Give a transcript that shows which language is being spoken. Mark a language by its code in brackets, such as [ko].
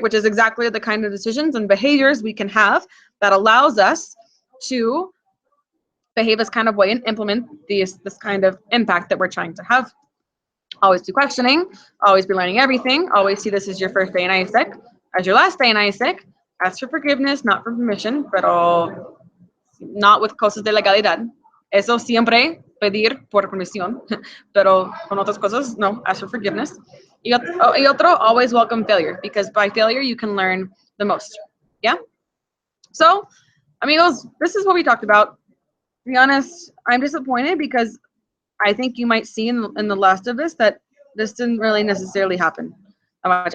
[en] Which is exactly the kind of decisions and behaviors we can have that allows us to behave this kind of way and implement this kind of impact that we're trying to have. Always do questioning, always be learning everything, always see this as your first day in ISEC, as your last day in ISEC, ask for forgiveness, not for permission, [es] pero not with cosas de legalidad. Eso siempre pedir por permisión, pero con otras cosas, no, [en] ask for forgiveness. [es] Y otro, [en] always welcome failure, because by failure, you can learn the most, yeah? So, amigos, this is what we talked about. To be honest, I'm disappointed because I think you might see in the last of this that this didn't really necessarily happen that much.